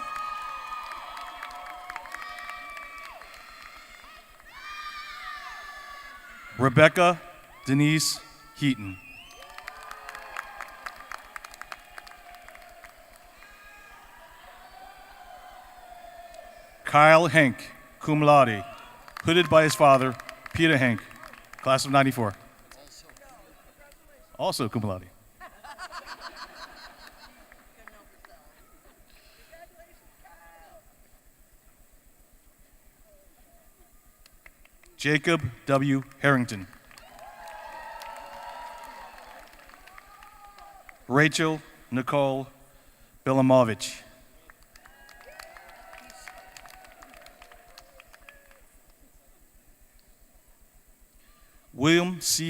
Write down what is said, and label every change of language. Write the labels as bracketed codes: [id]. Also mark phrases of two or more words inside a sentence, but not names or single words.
[en] Rebecca Denise Heaton. Kyle Henk, [la] cum laude, [en] hooded by his father, Peter Henk, class of 94. [la] Also cum laude. [en] Jacob W. Harrington. Rachel Nicole Bilimovich. William C.